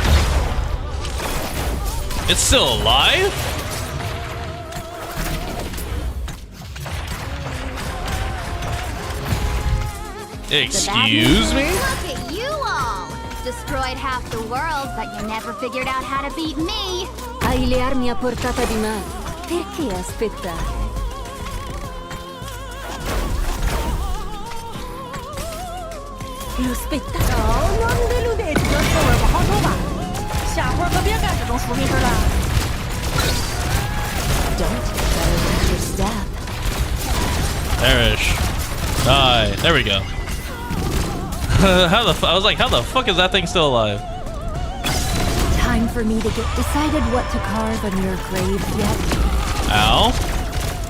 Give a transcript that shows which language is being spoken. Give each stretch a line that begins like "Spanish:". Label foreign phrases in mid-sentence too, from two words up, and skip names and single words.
English: It's still alive? Excuse me? Look at you all! Destroyed half the world, but you never figured out how to beat me.
Italian: Hai le armi a portata di mano. Perché aspettare? Lo spettacolo. Oh, non deludete，
Chinese: 这滋味不好受吧？下回可别干这种输密事了。
English: Don't. Better watch your step. Perish. Die. There we go. I was like, how the fuck is that thing still alive? Time for me to get decided what to carve on your grave yet.